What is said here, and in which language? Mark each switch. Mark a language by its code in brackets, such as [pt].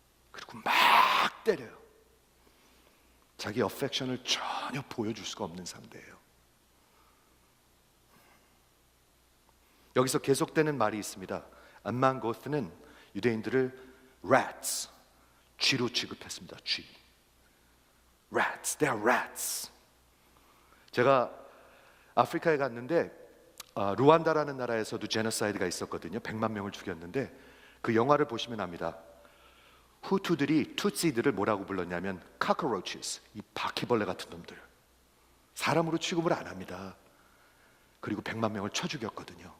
[ko] 그리고 막 때려요. 자기 어펙션을 전혀 보여줄 수가 없는 상대예요. 여기서 계속되는 말이 있습니다. 엠만 고스는 유대인들을 rats, 쥐로 취급했습니다. 쥐. [en] rats, they are rats. [ko] 제가 아프리카에 갔는데 루안다라는 나라에서도 제노사이드가 있었거든요. 100만 명을 죽였는데 그 영화를 보시면 압니다. 후투들이 투시들을 뭐라고 불렀냐면 cockroaches, 이 바퀴벌레 같은 놈들. 사람으로 취급을 안 합니다. 그리고 100만 명을 쳐 죽였거든요.